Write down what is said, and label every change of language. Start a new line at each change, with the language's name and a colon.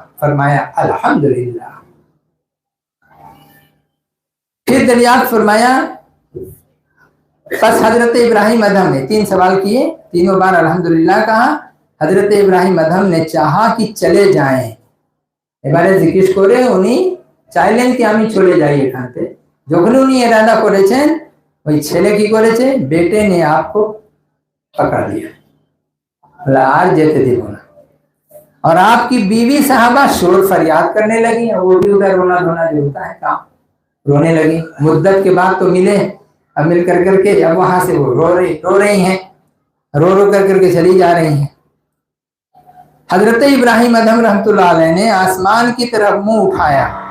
Hindi: फरमाया अल्हम्दुलिल्लाह। फिर दरियाफ्त फरमाया बस हजरत इब्राहिम अदम ने 3 सवाल किए, तीनों बार अल्हम्दुलिल्लाह कहा। हजरत इब्राहिम अदम ने चाहा कि चले जाएं।
Bangla: এবারে জিজ্ঞেস করে উনি চাইলেন কি আমি চলে যাই এখান থেকে। যখন উনি ইরাদা করেছেন ওই ছেলে কি করেছে
Hindi: बेटे ने आपको पकड़ लिया,
Bangla: आज जेते দিব না।
Hindi: और आपकी बीवी साहबा शोर फरियाद करने लगी, वो भी उधर रोना धोना जो होता है काम रोने लगी। मुद्दत के बाद तो मिले, अब मिल कर करके अब वहां से वो रो रही हैं, रो कर करके चली जा रही हैं। हजरत इब्राहिम अदम रहमतुल्लाह अलैह ने आसमान की तरफ मुंह उठाया।